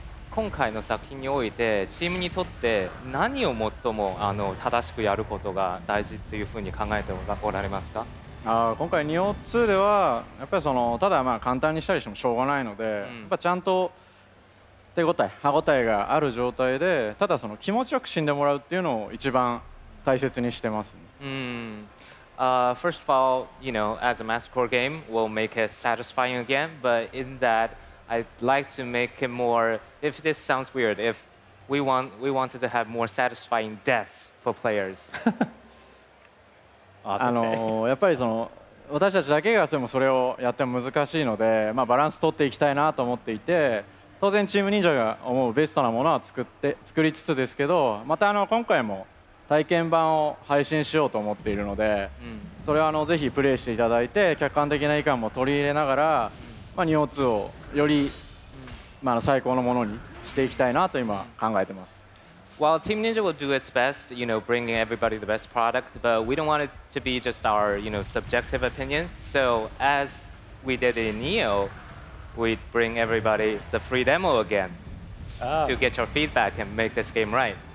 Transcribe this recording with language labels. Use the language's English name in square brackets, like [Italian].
[Japanese] 今回の作品においてチームにとって何を最も正しくやることが大事というふうに考えておられますか？今回ニオ2ではやっぱりただ簡単にしたりしてもしょうがないので、やっぱちゃんと歯応えがある状態で、ただ気持ちよく死んでもらうっていうのを一番大切にしてます。 [English] First of all, as a massacre game, we'll make it satisfying again, but in that I'd like to make it more, if this sounds weird, if we wanted to have more satisfying deaths for players. [Japanese] やっぱり私たちだけがそれをやっても難しいので、バランス取っていきたいなと思っていて、当然チーム忍者が思うベストなものは作りつつですけど、また今回も体験版を配信しようと思っているので、それはぜひプレイしていただいて、客観的な意見も取り入れながら、ニオ2をより最高のものにしていきたいなと今考えてます。 [English] While Team Ninja will do its best, bringing everybody the best product, but we don't want it to be just our, subjective opinion. So as we did in Neo, we'd bring everybody the free demo again to get your feedback and make this game right.